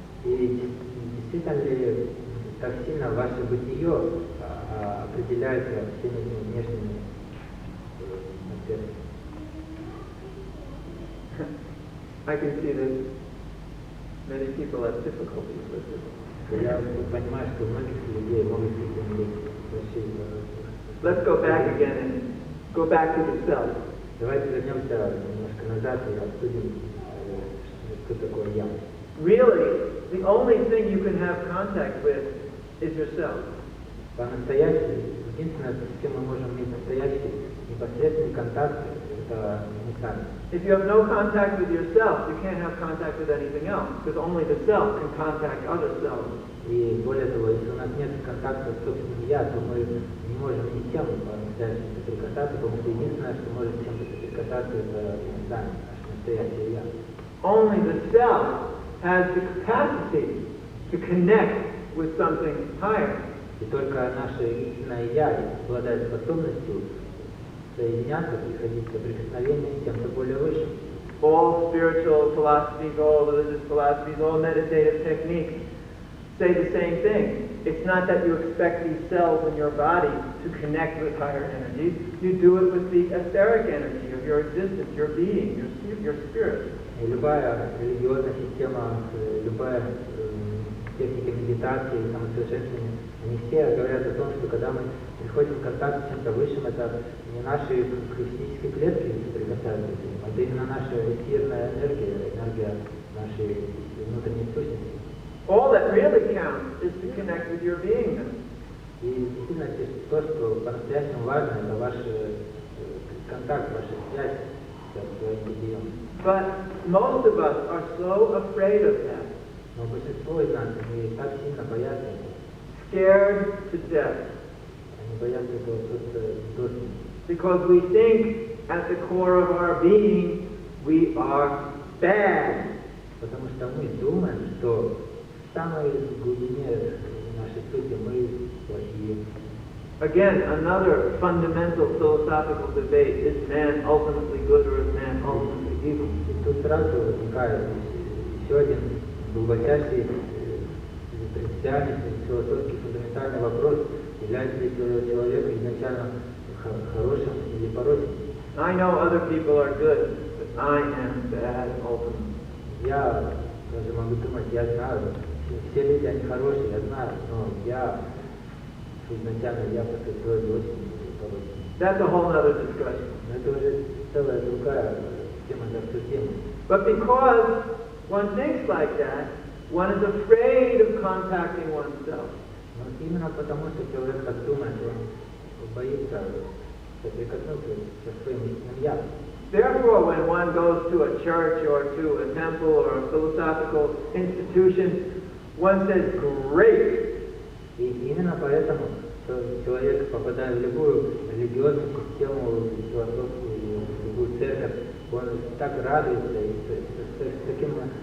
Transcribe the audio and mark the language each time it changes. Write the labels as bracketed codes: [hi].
[ru] И действительно ли так сильно ваше бытие определяется всеми этими внешними аспектами? [en] I can see that many people have difficulties with this. [ru] Я понимаю, что у многих людей могут быть большие. [en] Let's go back again and go back to the self. [ru] Давайте вернемся немножко назад и обсудим, что такое я. [en] Really, the only thing you can have contact with is yourself. [ru] По-настоящему, единственное, с чем мы можем иметь настоящий непосредственный контакт, это мы сами. [en] If you have no contact with yourself, you can't have contact with anything else, because only the self can contact other selves. [ru] И более того, если у нас нет контакта с собственным я, то мы не можем ни с кем по-настоящему соприкасаться, потому что единственное, что может с кем-то соприкасаться, это мы сами, наше настоящее я. [en] Only the self has the capacity to connect with something higher. [ru] И только наше истинное я обладает способностью соединяться, приходить к соприкосновению с чем-то более высшим. [en] All spiritual philosophies, all religious philosophies, all meditative techniques say the same thing. It's not that you expect these cells in your body to connect with higher energies. You do it with the etheric energy of your existence, your being, your spirit. [ru] И любая религиозная система, любая техника медитации, самосовершенствования, они все говорят о том, что когда мы приходим в контакт с чем-то высшим, это не наши физические клетки соприкасаются с ним, это именно наша эфирная энергия, энергия нашей внутренней сущности. [en] All that really counts is to connect with your beingness. [ru] И действительно то, что по-настоящему важно, это ваш контакт, ваша связь с своим бытием. [en] But most of us are so afraid of that. [ru] Но большинство из нас, они так сильно боятся этого. [en] Scared to death. [ru] Они боятся этого просто до смерти. [en] Because we think at the core of our being we are bad. [ru] Потому что мы думаем, что в самой глубине нашей сути мы плохие. [en] Again, another fundamental philosophical debate: is man ultimately good or is man ultimately evil? [ru] И тут сразу возникает еще один глубочайший принципиальный философский фундаментальный вопрос: является ли человек изначально хорошим или порочным? [en] I know other people are good, but I am bad ultimately. [ru] Я даже могу думать, я знаю, все люди, они хорошие, я знаю, но я изначально, я по своей природе очень порочный. [en] That's a whole other discussion. [ru] Но это уже целая другая тема для обсуждения. [en] But because one thinks like that, one is afraid of contacting oneself. [ru] Но именно потому, что человек так думает, он боится соприкоснуться со своим истинным я. [en] Therefore, when one goes to a church or to a temple or a philosophical institution, one says, "Great." [ru] И именно поэтому, что человек, попадая в любую религиозную систему, философскую, любую церковь, он так радуется и с таким